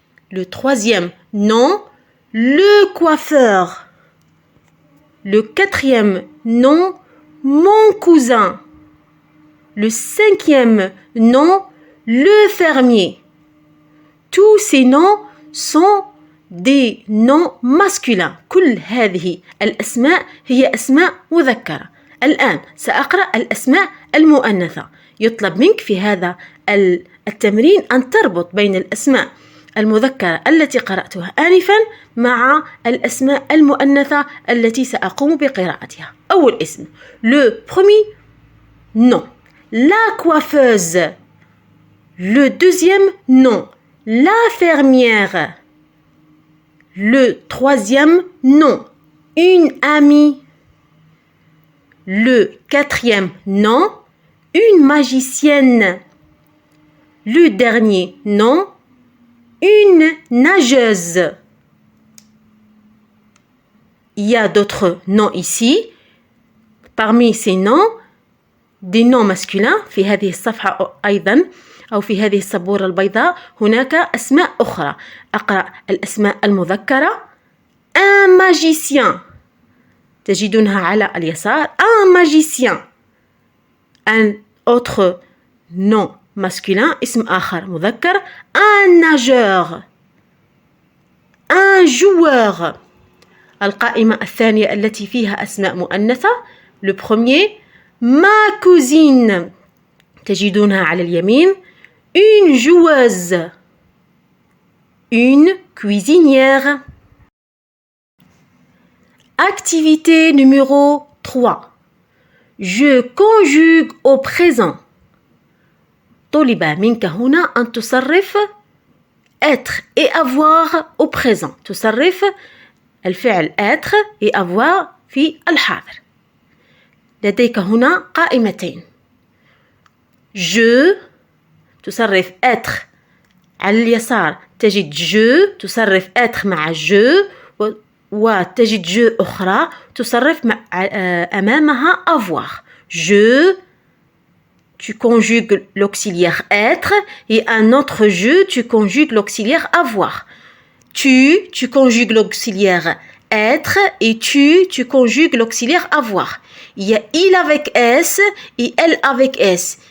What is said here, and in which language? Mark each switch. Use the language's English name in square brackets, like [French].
[French] Le troisième nom, le coiffeur. Le quatrième nom, mon cousin. Le cinquième nom, le fermier. Tous ces noms sont des noms masculins. [Arabic] كل هذه الأسماء هي أسماء مذكرة. الآن سأقرأ الأسماء المؤنثة. يطلب منك في هذا التمرين أن تربط بين الأسماء المذكرة التي قرأتها آنفا مع الأسماء المؤنثة التي سأقوم بقراءتها. أول اسم [French] le premier nom la coiffeuse. Le deuxième nom la fermière. Le troisième nom une amie. Le quatrième nom une magicienne. Le dernier nom une nageuse. Il y a d'autres noms ici. Parmi ces noms, des noms masculins. [Arabic] في هذه الصفحة أيضا أو في هذه السبورة البيضاء هناك أسماء أخرى. أقرأ الأسماء المذكرة. [French] Un magicien. [Arabic] تجدونها على اليسار. [French] Un magicien. Un autre nom masculin [Arabic] اسم آخر مذكر. [French] Un nageur. Un joueur. [Arabic] القائمة الثانية التي فيها أسماء مؤنثة. [French] Le premier ma cousine. [Arabic] تجدونها على اليمين. [French] Une joueuse. Une cuisinière. Activité numéro 3. Je conjugue au présent. [Arabic] طلب منك هنا أن تصرف [French] être et avoir au présent. [Arabic] تصرف الفعل [French] être et avoir [Arabic] في الحاضر. لديك هنا قائمتين. Je تصرف être على اليسار تجد je تصرف être مع je وتجد je أخرى تصرف أمامها avoir. [French] Je tu conjugues l'auxiliaire être et un autre je tu conjugues l'auxiliaire avoir. Tu conjugues l'auxiliaire être et tu conjugues l'auxiliaire avoir. Il y a il avec s et elle avec s.